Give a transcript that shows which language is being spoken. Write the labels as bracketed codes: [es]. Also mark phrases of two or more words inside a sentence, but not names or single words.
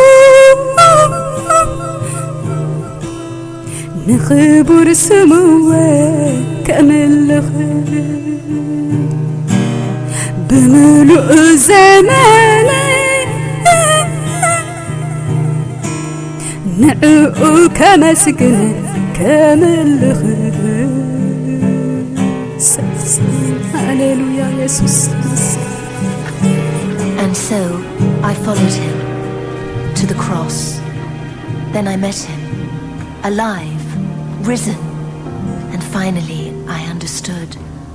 [ti] ንኽቡር ስሙወ ከምልኽ ብምሉእ ዘመነይ ንዕኡ ከመስግን ከምልኽ ሃሌሉያ ኢየሱስ [en] And so I followed him to the cross. Then I met him, alive, risen, and finally I understood.